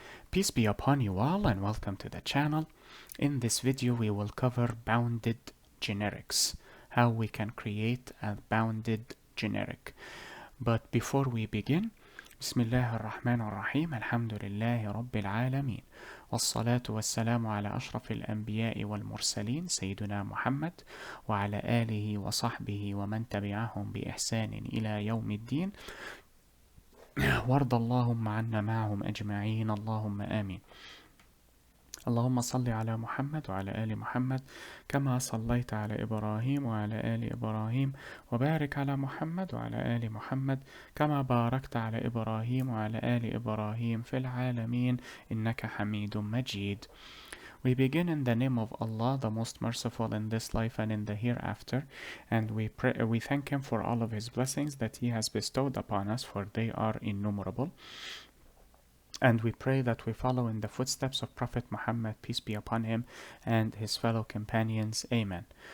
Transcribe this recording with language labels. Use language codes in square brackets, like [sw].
[en] Peace be upon you all and welcome to the channel. In this video we will cover bounded generics, how we can create a bounded generic. But before we begin, [ar] Bismillah ar-Rahman ar-Rahim, Alhamdulillahi Rabbil Alameen, والصلاة والسلام على أشرف الأنبياء والمرسلين سيدنا محمد وعلى آله وصحبه ومن تبعهم بإحسان إلى يوم الدين وارض اللهم عنا معهم أجمعين اللهم آمين. اللهم صل على محمد وعلى آل محمد كما صليت على إبراهيم وعلى آل إبراهيم وبارك على محمد وعلى آل محمد كما باركت على إبراهيم وعلى آل إبراهيم في العالمين إنك حميد مجيد. [en] We begin in the name of Allah, the most merciful in this life and in the hereafter, and we thank Him for all of His blessings that He has bestowed upon us, for they are innumerable. And we pray that we follow in the footsteps of Prophet Muhammad, peace be upon him, and his fellow companions. Amen.